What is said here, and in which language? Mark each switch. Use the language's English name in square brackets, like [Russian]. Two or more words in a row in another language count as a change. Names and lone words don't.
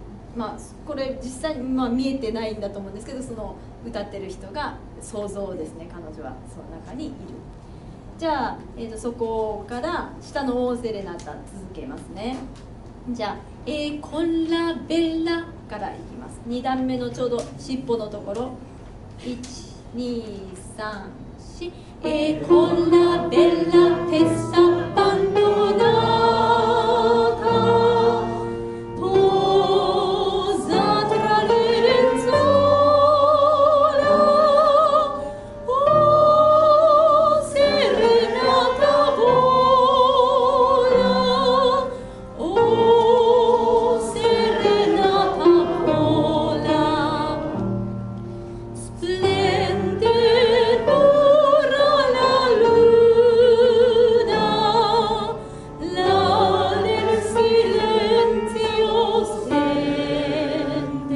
[Japanese] これ実際に見えてないんだと思うんですけど、その歌ってる人が想像ですね。彼女はその中にいる。じゃあ、そこから下の [Italian] o serenata [Japanese] 続けますね。じゃあ [Italian] con la bella [Japanese] からいきます。2段目のちょうど尻尾のところ、1、 [Italian] 123E con la bella testa abbandonata posa tra le lenzuola, oh serenata vola, oh serenata vola, splende pura la luna, là nel silenzio stende。